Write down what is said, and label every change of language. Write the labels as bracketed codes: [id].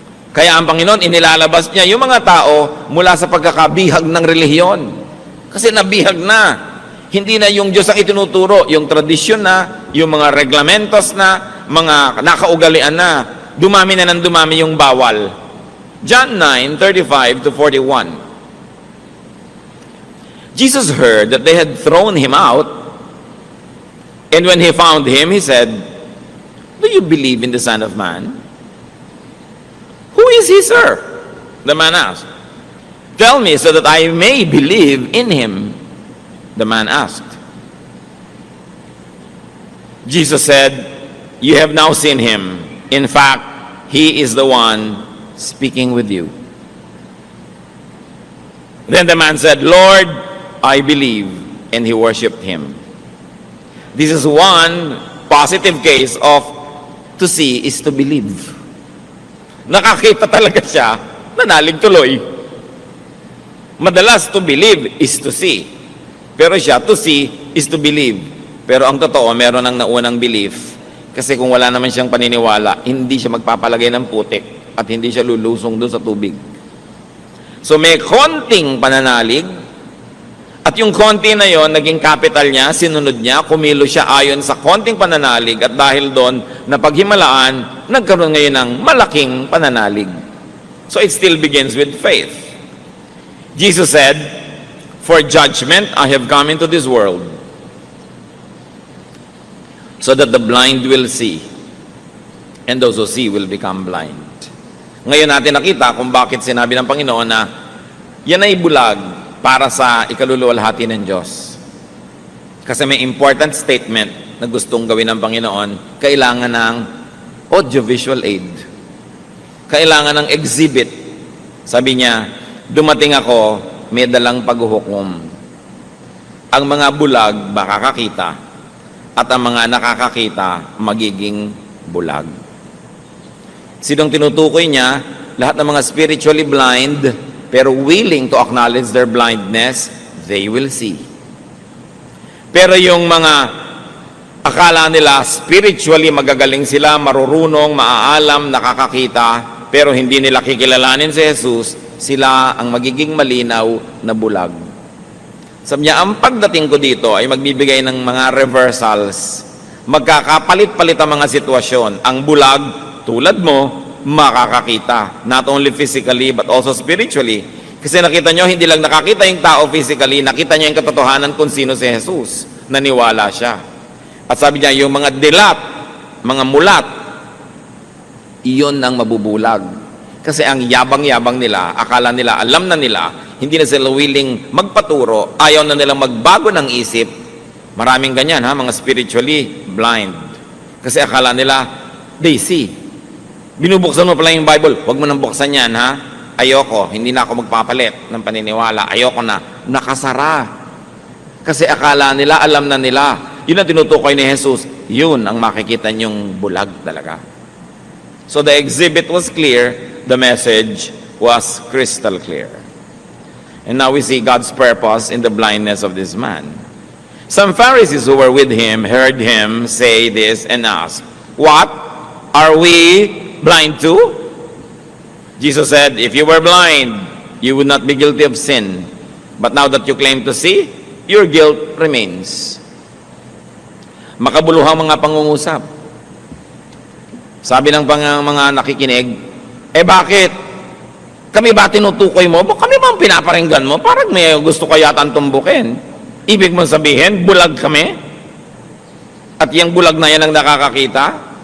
[tl] Kaya ang Panginoon, inilalabas niya yung mga tao mula sa pagkakabihag ng relihiyon. Kasi nabihag na. Hindi na yung Diyos ang itinuturo, yung tradisyon na, yung mga reglamentos na, mga nakaugalian na, dumami na ng dumami yung bawal. [en] John 9:35 to 41. Jesus heard that they had thrown him out, and when he found him, he said, "Do you believe in the Son of Man?" "Who is he, sir?" the man asked. "Tell me so that I may believe in him," the man asked. Jesus said, "You have now seen him. In fact, he is the one speaking with you." Then the man said, "Lord, I believe," and he worshipped him. This is one positive case of to see is to believe. [tl] Nakakita talaga siya, nanalig tuloy. Madalas [en] to believe is to see. [tl] Pero siya, [en] to see is to believe. [tl] Pero ang totoo, meron ng naunang belief. Kasi kung wala naman siyang paniniwala, hindi siya magpapalagay ng putik at hindi siya lulusong doon sa tubig. So may konting pananalig, at yung konti na yon, naging capital niya, sinunod niya, kumilo siya ayon sa konting pananalig at dahil doon, napaghimalaan, nagkaroon ngayon ng malaking pananalig. [en] So it still begins with faith. Jesus said, "For judgment I have come into this world, so that the blind will see, and those who see will become blind." [tl] Ngayon natin nakita kung bakit sinabi ng Panginoon na yan ay bulag para sa ikaluluwalhati ng Diyos. Kasi may important statement na gustong gawin ng Panginoon, kailangan ng audiovisual aid. Kailangan ng exhibit. Sabi niya, dumating ako, may dalang paghuhukom. Ang mga bulag makakakita at ang mga nakakakita magiging bulag. Sinong tinutukoy niya? Lahat ng mga [en] spiritually blind pero willing to acknowledge their blindness, they will see. [tl] Pero yung mga akala nila spiritually magagaling sila, marurunong, maaalam, nakakakita, pero hindi nila kikilalanin si Jesus, sila ang magiging malinaw na bulag. Sabi niya, ang pagdating ko dito ay magbibigay ng mga reversals, Magkakapalit-palit ang mga sitwasyon. Ang bulag, tulad mo, makakakita. [en] Not only physically, but also spiritually. [tl] Kasi nakita nyo, hindi lang nakakita yung tao physically, nakita niya yung katotohanan kung sino si Jesus. Naniwala siya. At sabi niya, yung mga dilat, mga mulat, iyon ang mabubulag. Kasi ang yabang-yabang nila, akala nila, alam na nila, hindi na sila willing magpaturo, ayaw na nilang magbago ng isip. Maraming ganyan, ha, mga spiritually blind. Kasi akala nila, [en] they see. [tl] Binubuksan mo pala yung Bible, huwag mo nang buksan yan, ha. Ayoko, hindi na ako magpapalit ng paniniwala. Ayoko na. Nakasara. Kasi akala nila, alam na nila. Yun ang tinutukoy ni Jesus. Yun ang makikita niyong bulag talaga. [en] So the exhibit was clear. The message was crystal clear. And now we see God's purpose in the blindness of this man. Some Pharisees who were with him heard him say this and asked, "What? Are we blind too?" Jesus said, "If you were blind, you would not be guilty of sin. But now that you claim to see, your guilt remains." [tl] Makabuluhang mga pangungusap. Sabi ng mga nakikinig, bakit? Kami ba tinutukoy mo? Kami ba ang pinaparinggan mo? Parang may gusto ka yata tumbukin. Ibig mong sabihin, bulag kami? At yung bulag na yan ang nakakakita?